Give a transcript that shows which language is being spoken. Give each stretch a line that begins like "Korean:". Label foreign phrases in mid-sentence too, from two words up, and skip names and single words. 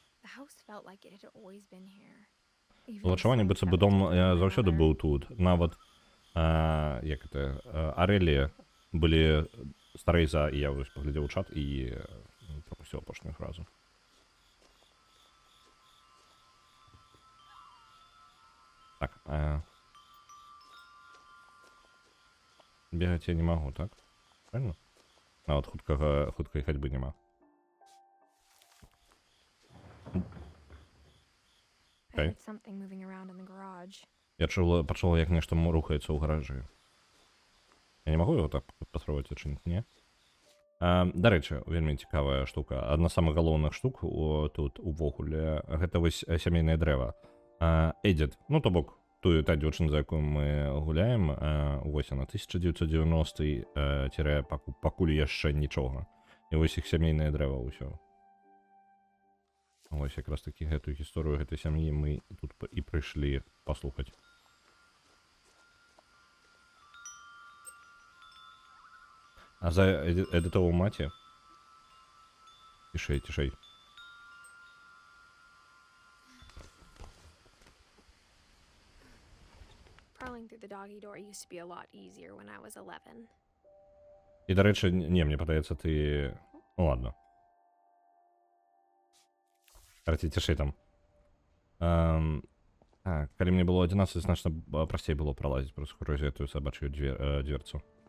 English: The house felt like it had always been here. Even
Belarusian: Было адчуванне,
English: so,
Belarusian: быццам бы
English: felt
Belarusian: дом
English: different from my
Belarusian: заўсёды
English: mother.
Belarusian: быў тут. Нават, як это, Арэлі былі старэй за... І я вось паглядзеў у чат і прапусціў апошнюю фразу. Так, бегаць я не магу, так? Правильно? Нават хуткай хадьбы няма.
English: I Okay. heard something moving around in the garage.
Belarusian: Я пачула, як нешта рухаецца ў гаражы. Я не магу яго так паспрабаваць адчыніць, не? Дарэчы, вельмі цікавая штука. Адна з самых галоўных штук тут увогуле гэта вось сямейнае дрэва. Эдит, ну то бок та дзяўчына, за якую мы гуляем, вось яна 1990 пакуль яшчэ нічога. І вось іх сямейнае дрэва ўсё. Вось якраз такі гэтую гісторыю гэтай сям'і мы тут і прыйшлі паслухаць. А за Эдитову маці? Цішэй. Crawling through the doggy door used to be a lot easier when I was 11. І, дарэчы, не, мне падаецца, ты... Ну, ладно. Караці, цішэй там. Калі мне было 11, значна прасцей было пралазіць праз гэтую сабачую дверцу.